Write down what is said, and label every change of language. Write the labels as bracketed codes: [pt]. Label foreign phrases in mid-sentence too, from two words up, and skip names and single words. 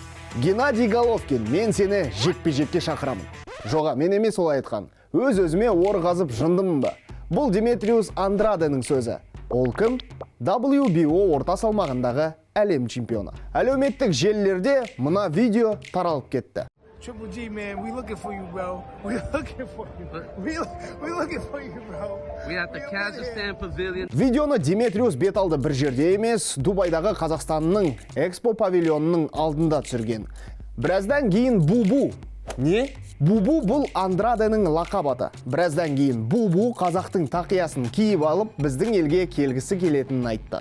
[kk] Геннадий Головкин, мен сені жекпе-жекке шақырамын. Жоға, мен емес олай айтқан. Өз-өзіме ор қазып жындымын ба? Бұл Димитриус Андраденің сөзі. Ол кім? WBO орта салмағындағы әлем чемпионы. Әлеуметтік желілерде мына видео таралып кетті. [en] Triple G, man, we looking for you, bro. We looking for you. We looking for you, bro. We at the Kazakhstan pavilion. [kk] Видеоны Димитриус бет алды бір жерде емес, Дубайдағы Қазақстанның экспо павильонының алдында түсірген. Біраздан кейін Бубу. Не? Бубу бұл Андраденің лақап аты. Біраздан кейін Бубу қазақтың тақиясын киіп алып, біздің елге келгісі келетінін айтты.